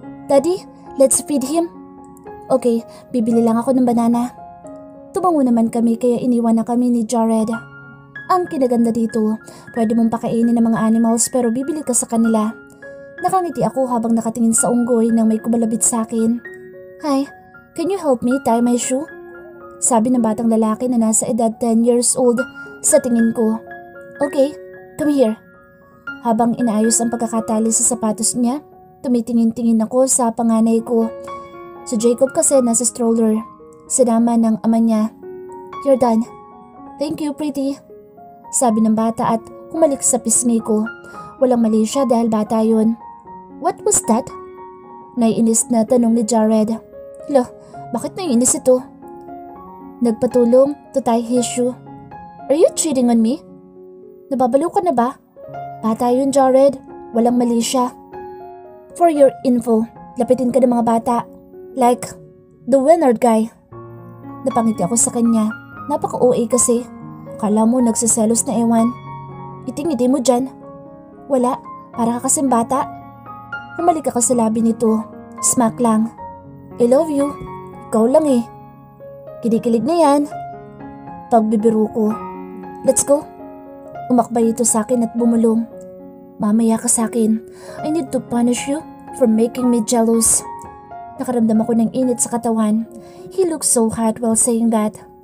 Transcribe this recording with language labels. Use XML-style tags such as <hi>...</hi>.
<en>Daddy, let's feed him. Okay,</en> <tl>bibili lang ako ng banana. Tumango naman kami kaya iniwan na kami ni Jared. Ang kinaganda dito, pwede mong pakainin ng mga animals pero bibili ka sa kanila. Nakangiti ako habang nakatingin sa unggoy nang may kumalabit sa akin.</tl> <en>Hi, can you help me tie my shoe?</en> <tl>Sabi ng batang lalaki na nasa edad</tl> <en>10 years old</en> <tl>sa tingin ko.</tl> <en>Okay, come here.</en> <tl>Habang inaayos ang pagkakatali sa sapatos niya, tumitingin-tingin ako sa panganay ko. Si Jacob kasi nasa stroller. Sinama ng ama niya.</tl> <en>You're done. Thank you, pretty.</en> <tl>Sabi ng bata at humalik sa pisngi ko. Walang mali siya dahil bata yun.</tl> <en>What was that?</en> <tl>Naiinis na tanong ni Jared. Loh, Bakit naiinis ito? Nagpatulong</tl> <en>to tie his shoe. Are you cheating on me?</en> <tl>Nababaliw ka na ba? Bata yun, Jared. Walang mali siya.</tl> <en>For your info,</en> <tl>lapitin ka ng mga bata.</tl> <en>Like, the Winard guy.</en> <tl>Napangiti ako sa kanya. Napaka-OA kasi. Akala mo nagsiselos na ewan. Iting-ngiti mo dyan. Wala, para ka kasing bata. Humalik ako sa labi nito. Smack lang.</tl> <en>I love you.</en> <tl>Ikaw lang eh. Kinikilig na yan. Pagbibiro ko.</tl> <en>Let's go.</en> <tl>Umakbay ito sa akin at bumulong. Mamaya ka sa akin.</tl> <en>I need to punish you for making me jealous.</en> <tl>Nakaramdam ako ng init sa katawan.</tl> <en>He looked so hot while saying that.</en>